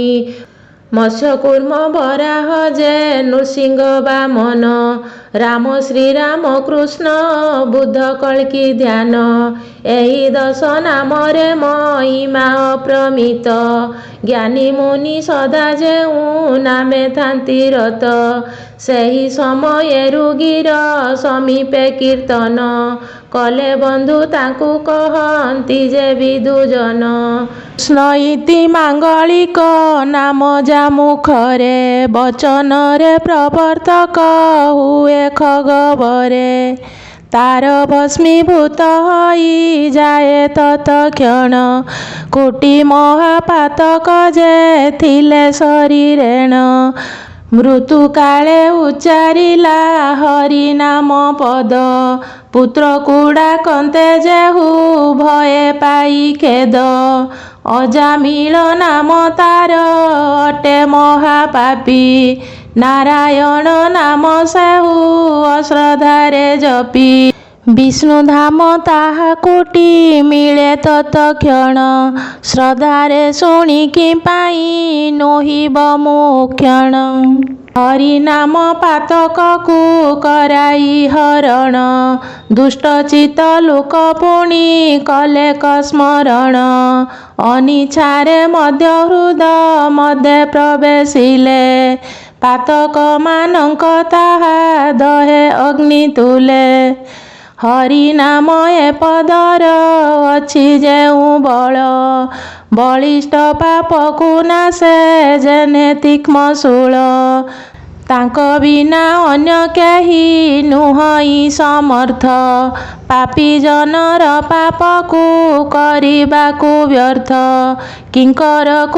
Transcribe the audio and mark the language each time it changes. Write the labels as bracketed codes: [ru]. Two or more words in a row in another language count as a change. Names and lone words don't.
[or] ମତ୍ସ୍ୟ କୂର୍ମ ବରାହ ଯେ ନୃସିଂହ ବାମନ ରାମ ଶ୍ରୀ ରାମ କୃଷ୍ଣ ବୁଦ୍ଧ କଳ୍କି ଧ୍ୟାନ। ଏହି 10 ନାମରେ ମହିମା ଅପ୍ରମିତ ଜ୍ଞାନୀ ମୁନି ସଦା ଯେଉଁ ନାମେ ଥାନ୍ତି ରତ। ସେହି ସମୟ ରୁଗୀର ସମୀପେ କୀର୍ତ୍ତନ କଲେ ବନ୍ଧୁ ତାକୁ କହନ୍ତି ଯେ ବିଦୁଜନ। କୃଷ୍ଣ ଇତି ମାଙ୍ଗଳିକ ନାମ ଯା ମୁଖରେ ବଚନ ରେ ପ୍ରବର୍ତ୍ତକ ହୁଏ ଖଗବରେ। ତାର ଭସ୍ମୀଭୂତ ହୋଇ ଯାଏ ତତ୍କ୍ଷଣ କୋଟି ମହାପାତକ ଯେ ଥିଲେ ଶରୀରେଣ। ମୃତ୍ୟୁ କାଳେ ଉଚ୍ଚାରିଲା ହରି ନାମ ପଦ ପୁତ୍ର କୁଡ଼ା କନ୍ତେ ଯେହୁ ଭୟେ ପାଇ ଖେଦ। ଅଜାମିଳ ନାମ ତାର ଅଟେ ମହାପାପୀ ନାରାୟଣ ନାମ ସେହୁ ଅଶ୍ରଦ୍ଧାରେ ଜପି। ବିଷ୍ଣୁ ଧାମ ତାହା କୋଟି ମିଳେ ତତ୍କ୍ଷଣ ଶ୍ରଦ୍ଧାରେ ଶୁଣିକି ପାଇ ନୋହିବ ମୋକ୍ଷଣ ହରି ନାମ ପାତକକୁ କରାଇ ହରଣ ଦୁଷ୍ଟ ଚିତ୍ତ ଲୋକ ପୁଣି କଲେ ସ୍ମରଣ ଅନିଚ୍ଛାରେ ମଧ୍ୟ ହୃଦ ମଧ୍ୟ ପ୍ରବେଶିଲେ ପାତକ ମାନଙ୍କ ତାହା ଦହେ ଅଗ୍ନି ତୁଲେ ହରି ନାମ ଏ ପଦର ଅଛି ଯେଉଁ ବଳ ବଳିଷ୍ଠ ପାପକୁ ନାଶେ ଯେନେ ତୀକ୍ଷ୍ମ ଶୂଳ ତାଙ୍କ ବିନା ଅନ୍ୟ କେହି ନୁହଇ ସମର୍ଥ ପାପୀ ଜନର ପାପକୁ କରିବାକୁ ବ୍ୟର୍ଥ କିଙ୍କରକୁ